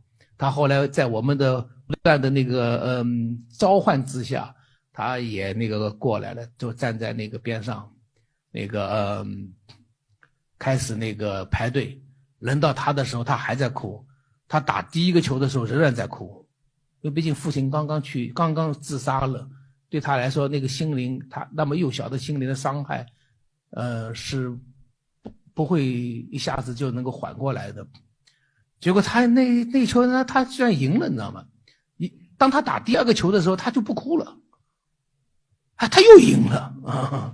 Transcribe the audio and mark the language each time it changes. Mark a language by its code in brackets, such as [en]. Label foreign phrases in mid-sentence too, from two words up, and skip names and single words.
[zh] 他後來在我們的不斷的召喚之下，他也過來了，就站在邊上，開始排隊。輪到他的時候，他還在哭。他打第一個球的時候仍然在哭，因為畢竟父親剛剛自殺了，對他來說心靈，他那麼幼小的心靈的傷害，是不會一下子就能夠緩過來的。結果他那球呢，他居然贏了，你知道嗎？當他打第二個球的時候，他就不哭了，他又贏了啊！